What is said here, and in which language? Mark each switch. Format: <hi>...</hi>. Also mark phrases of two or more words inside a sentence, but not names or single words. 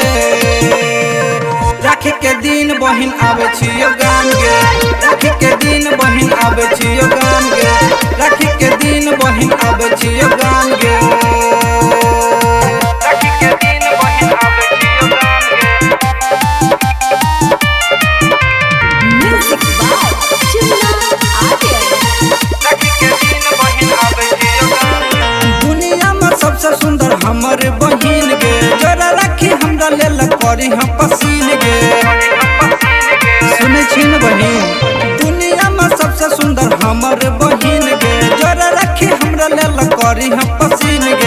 <mai>राखी के दिन बहिन आबे छियो गाम गे, राखी के दिन बहिन आबे छियो गाम गे, राखी के दिन बहिन आबे छियो गाम गे। राखी के दिन बहिन आबे छियो गाम गे।</mai> <en>Music by चिन्ना आर्य।</en> <mai>राखी के दिन बहिन आबे छियो गाम गे। दुनिया में सबसे सुंदर हमर बहिन गे, जरा राखी हमरा लेल करी हम पसीन गे। सुने छिन बहिन, दुनिया में सबसे सुंदर हमर बहिन गे, जरा राखी हमरा लेल करी हम पसीन गे।</mai>